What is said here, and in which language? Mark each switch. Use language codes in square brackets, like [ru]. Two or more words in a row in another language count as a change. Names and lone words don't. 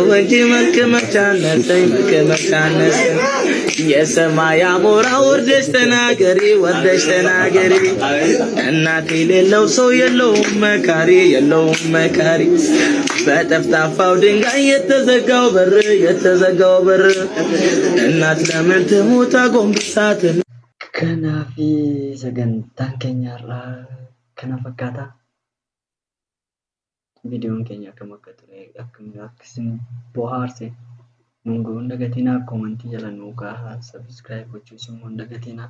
[am] እንጂ መልክ መቻነሰኝ መልክ መቻነሰኝ የሰማይ አሞራ ወርደሽ ተናገሪ ወርደሽ ተናገሪ እናት የሌለው ሰው የለውም መካሪ የለውም መካሪ በጠፍጣፋው ድንጋይ የተዘጋው በር እናት ለምን ትሙት አጎንብሳት [om] Kanaafi sagantaan keenyarraa kana fakkaata. Viidiyoon keenya akkam akka ture akkasiin bohaarse nunguu hin dagatinaa koomentii jala nuu kaahaa sabiskiraayib gochuus immoo hin dagatinaa.